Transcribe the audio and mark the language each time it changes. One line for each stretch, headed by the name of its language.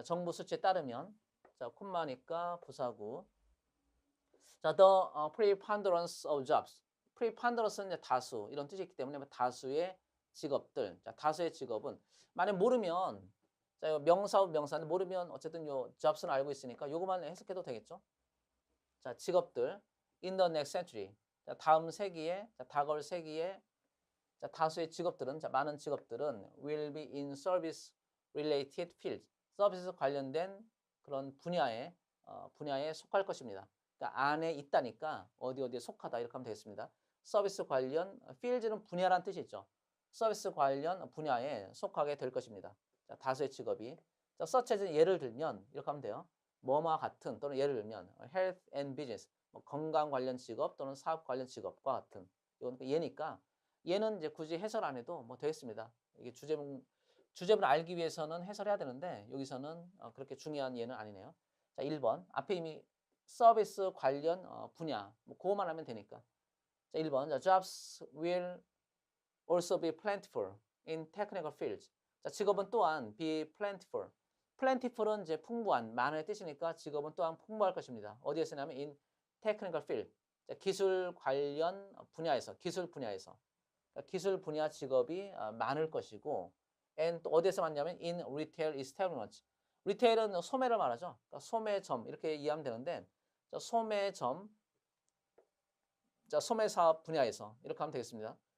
Korean: 자, 정부 수치에 따르면 자, 콤마니까 부사구.
English: 자, the preponderance of jobs.
Korean: preponderance는 이제 다수 이런 뜻이 있기 때문에 다수의 직업들. 자, 다수의 직업은 만약 모르면 자, 이거 명사와 명사인데 모르면 어쨌든 요 jobs는 알고 있으니까 요거만 해석해도 되겠죠?
English: 자,
Korean: 직업들
English: in the next century.
Korean: 자, 다음 세기에 자, 다가올 세기에 자, 다수의 직업들은 자, 많은 직업들은
English: will be in service related field.
Korean: 서비스 관련된 그런 분야에 속할 것입니다. 그러니까 안에 있다니까 어디에 속하다 이렇게 하면 되겠습니다. 서비스 관련 field는 분야라는 뜻이 있죠. 서비스 관련 분야에 속하게 될 것입니다. 자, 다수의 직업이 자,
English: such as
Korean: 예를 들면 이렇게 하면 돼요. 뭐뭐와 같은 또는 예를 들면
English: health and business
Korean: 뭐 건강 관련 직업 또는 사업 관련 직업과 같은 이건 얘니까 얘는 이제 굳이 해설 안 해도 뭐 되겠습니다. 이게 주제문을 알기 위해서는 해설해야 되는데 여기서는 그렇게 중요한 예는 아니네요. 자, 1번 앞에 이미 서비스 관련 분야 뭐 그거만 하면 되니까.
English: 자, 1번 자, jobs will also be plentiful in technical fields.
Korean: 자, 직업은 또한
English: be plentiful.
Korean: plentiful은 이제 풍부한, 많은 뜻이니까 직업은 또한 풍부할 것입니다. 어디에 쓰냐면
English: in technical field.
Korean: 자, 기술 관련 분야에서, 기술 분야에서. 그러니까 기술 분야 직업이 많을 것이고 and 또 어디에서 많냐면
English: in retail establishments.
Korean: 리테일은 소매를 말하죠. 그러니까 소매점 이렇게 이해하면 되는데 자, 소매점, 자, 소매 사업 분야에서 이렇게 하면 되겠습니다.